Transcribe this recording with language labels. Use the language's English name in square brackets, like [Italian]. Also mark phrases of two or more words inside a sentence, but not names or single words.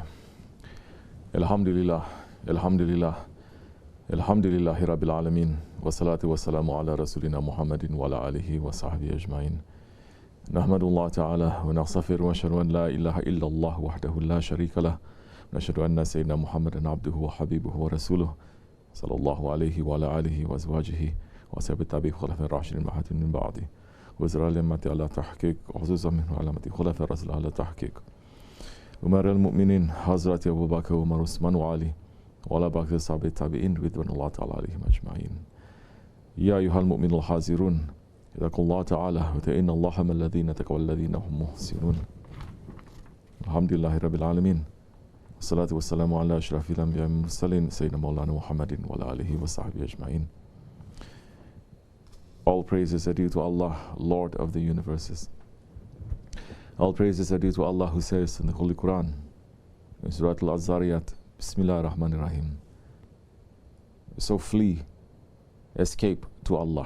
[Arabic] الحمد لله، الحمد لله، الحمد لله رب العالمين. والصلاة والسلام على رسولنا محمد وعلى آله وصحبه أجمعين. نحمد الله تعالى ونستغفر ونشهد أن لا إله إلا الله وحده لا شريك له. نشهد أن سيدنا محمدا عبده وحبيبه ورسوله صلى الله عليه وعلى آله وأزواجه وأصحابه التابعين خلفاء الراشدين المهديين من بعده وزراء الأمة على تحقيق وخصوصا من علامة خلفاء الرسول على تحقيق أمراء المؤمنين حضرة أبو بكر وعمر وعثمان وعلي وعلى بقية الصحابة التابعين رضوان الله تعالى عليهم أجمعين. يا أيها المؤمنون الحاذرون اتقوا الله تعالى وإن الله مع الذين اتقوا والذين هم محسنون. الحمد لله رب العالمين والصلاة والسلام على أشرف الأنبياء والمرسلين سيدنا مولانا محمد وعلى آله وصحبه أجمعين. [English] All praises are due to Allah, Lord of the universes. All praises are due to Allah who says in the Holy Quran, in Surah Al-Zariyat, [Arabic] بسم الله الرحمن الرحيم. [English] So flee, escape to Allah.